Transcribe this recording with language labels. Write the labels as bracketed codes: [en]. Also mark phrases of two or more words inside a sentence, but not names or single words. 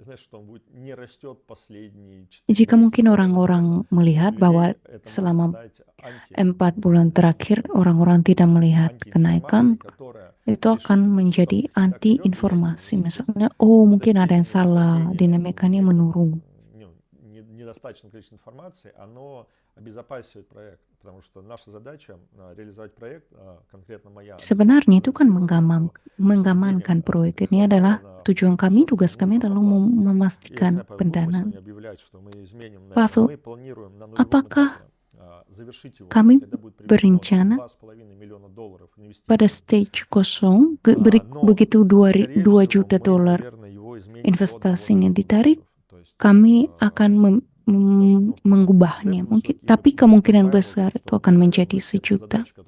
[id] Jika mungkin orang-orang melihat bahwa selama 4 bulan terakhir orang-orang tidak melihat kenaikan, itu akan menjadi anti-informasi. Misalnya, oh mungkin ada yang salah, dinamikanya menurun. [ru] Недостаточное количество информации, оно обезопасивает проект, потому что наша задача реализовать проект, конкретно моя. [id] Sebenarnya itu kan mengamankan proyek ini adalah tujuan kami, tugas kami adalah memastikan pendanaan. Pavel, apakah kami berencana pada stage kosong, begitu $2 juta investasinya ditarik, kami akan mengubahnya mungkin, tapi kemungkinan besar itu akan menjadi 1 juta.